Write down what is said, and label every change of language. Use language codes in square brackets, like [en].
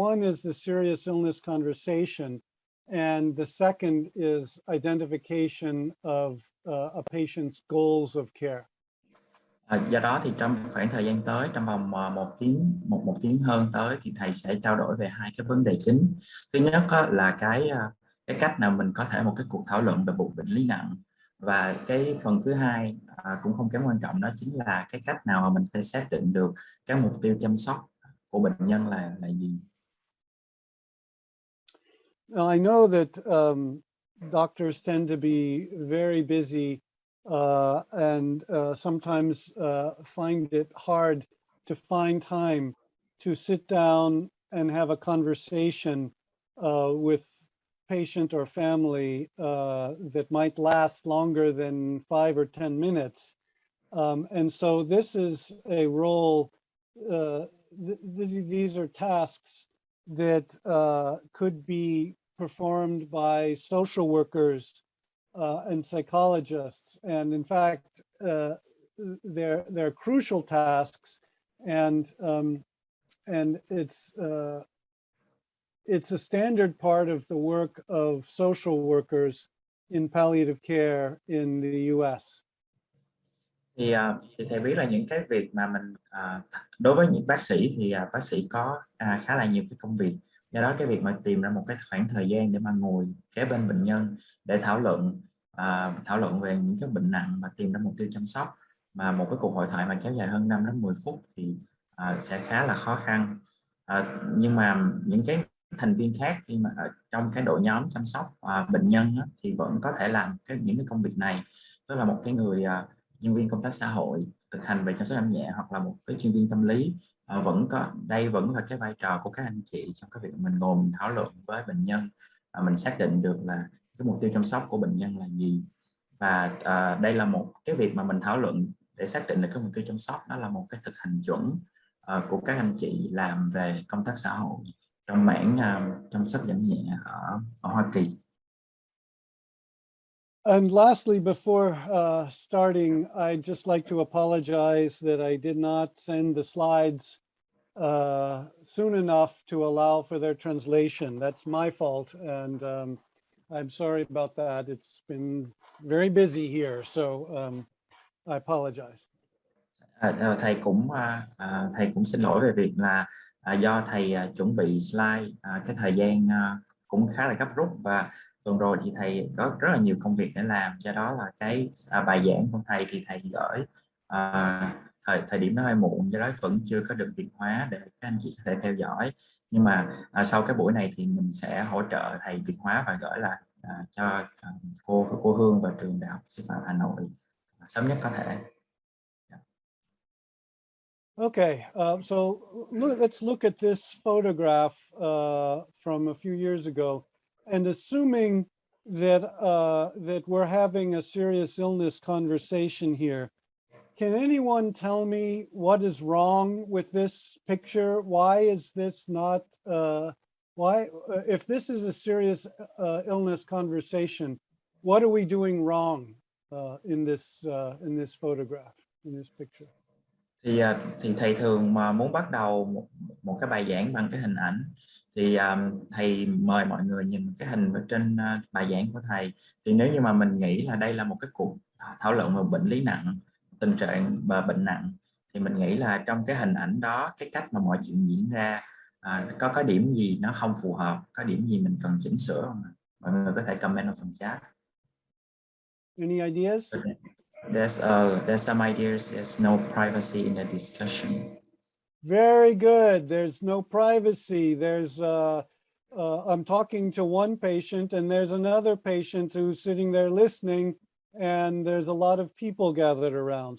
[en] One is the serious illness conversation, and the second is identification of a patient's goals of care. [vi] Do đó thì trong khoảng thời gian tới, trong vòng một tiếng hơn tới, thì thầy sẽ trao đổi về hai cái vấn đề chính. Thứ nhất là cái cách nào mình có thể một cái cuộc thảo luận về một bệnh lý nặng, và cái phần thứ hai cũng không kém quan trọng, đó chính là cái cách nào mà mình sẽ xác định được cái mục tiêu chăm sóc của bệnh nhân là gì. [en] Now, I know that doctors tend to be very busy and sometimes find it hard to find time to sit down and have a conversation with patient or family that might last longer than 5 or 10 minutes. And so this is a role, these are tasks that could be performed by social workers and psychologists. And in fact, they're crucial tasks, and it's a standard part of the work of social workers in palliative care in the US. [vi] Thì thầy biết là những cái việc mà mình đối với những bác sĩ thì bác sĩ có khá là nhiều cái công việc. Do đó cái việc mà tìm ra một cái khoảng thời gian để mà ngồi kế bên bệnh nhân để thảo luận về những cái bệnh nặng và tìm ra mục tiêu chăm sóc, mà một cái cuộc hội thoại mà kéo dài hơn 5 đến 10 phút thì sẽ khá là khó khăn. Nhưng mà những cái thành viên khác khi mà ở trong cái đội nhóm chăm sóc bệnh nhân thì vẫn có thể làm những cái công việc này. Tức là một cái người nhân viên công tác xã hội thực hành về chăm sóc giảm nhẹ hoặc là một cái chuyên viên tâm lý, đây vẫn là cái vai trò của các anh chị trong cái việc mình ngồi mình thảo luận với bệnh nhân, mình xác định được là cái mục tiêu chăm sóc của bệnh nhân là gì. Và đây là một cái việc mà mình thảo luận để xác định được cái mục tiêu chăm sóc, đó là một cái thực hành chuẩn của các anh chị làm về công tác xã hội trong mảng chăm sóc giảm nhẹ ở Hoa Kỳ. [en] And lastly, before starting, I'd just like to apologize that I did not send the slides soon enough to allow for their translation. That's my fault, and I'm sorry about that. It's been very busy here, so I apologize. [vi] Thầy cũng xin lỗi về việc là do thầy chuẩn bị slide, cái thời gian cũng khá là gấp rút, và tuần rồi thì thầy có rất là nhiều công việc để làm, do đó là cái bài giảng của thầy thì thầy gửi thời điểm nó hơi muộn, do đó vẫn chưa có được Việt hóa để các anh chị có thể theo dõi. Nhưng mà sau cái buổi này thì mình sẽ hỗ trợ thầy Việt hóa và gửi lại cho cô Hương và trường Đại học Sư phạm Hà Nội sớm nhất có thể. [en] Okay, so let's look at this photograph from a few years ago, and assuming that that we're having a serious illness conversation here, can anyone tell me what is wrong with this picture? Why is this not? If this is a serious illness conversation, what are we doing wrong in this photograph, in this picture? [vi] Thì thầy thường mà muốn bắt đầu một cái bài giảng bằng cái hình ảnh, thì thầy mời mọi người nhìn cái hình ở trên bài giảng của thầy. Thì nếu như mà mình nghĩ là đây là một cái cuộc thảo luận về bệnh lý nặng, tình trạng và bệnh nặng, thì mình nghĩ là trong cái hình ảnh đó, cái cách mà mọi chuyện diễn ra có cái điểm gì nó không phù hợp, có điểm gì mình cần chỉnh sửa không? Mọi người có thể comment ở phần chat. [en] Any ideas? There's some ideas. There's no privacy in the discussion. Very good. There's no privacy. There's I'm talking to one patient, and there's another patient who's sitting there listening, and there's a lot of people gathered around.